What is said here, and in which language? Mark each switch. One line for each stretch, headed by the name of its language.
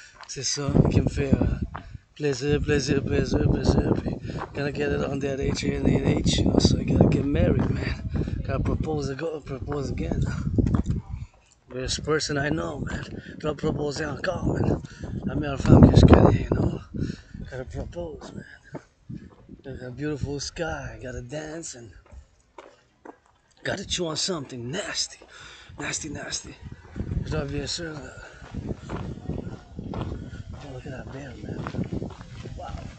French: C'est ça qui me fait plaisir.
English: Gotta get it on that H, you know, so I gotta get married, man. Gotta propose again. First person I know, man. Gotta propose encore, man.
French: La meilleure femme que je connais,
English: you know. Gotta propose, man. Got a beautiful sky, gotta dance and gotta chew on something nasty.
French: Je dois bien sûr.
English: Oh, look at that bear, man. Wow.